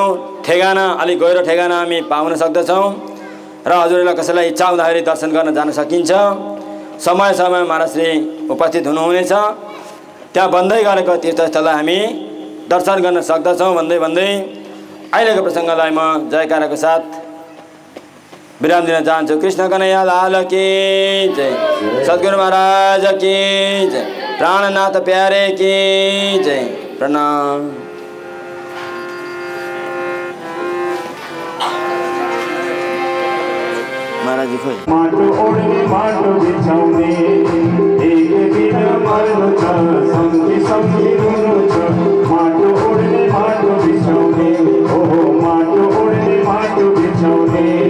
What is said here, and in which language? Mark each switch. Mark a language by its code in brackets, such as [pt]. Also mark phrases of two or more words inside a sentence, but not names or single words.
[ne] ठेगाना अलिक गहिरो ठेगाना हामी पाउन सक्दछौँ। र हजुरलाई कसैलाई इच्छा हुँदाखेरि दर्शन गर्न जान सकिन्छ। समय समयमा महाराजश्री उपस्थित हुनुहुनेछ। त्यहाँ बन्दै गरेको तीर्थस्थललाई हामी दर्शन गर्न सक्दछौँ। भन्दै भन्दै अहिलेको प्रसङ्गलाई म जयकाराको साथ विराम दिन चाहन्छु। [hi] कृष्ण कन्हैया लाल की जय, सद्गुरु महाराज की जय, प्राणनाथ प्यारे की जय। [ne] प्रणाम। महाराज जी खोइ माटो ओढ्ने माटो बिछाउने एक दिन मर्नु छ, सम्झी सम्झी रुनु छ। माटो ओढ्ने माटो बिछाउने, ओहो माटो ओढ्ने माटो बिछाउने।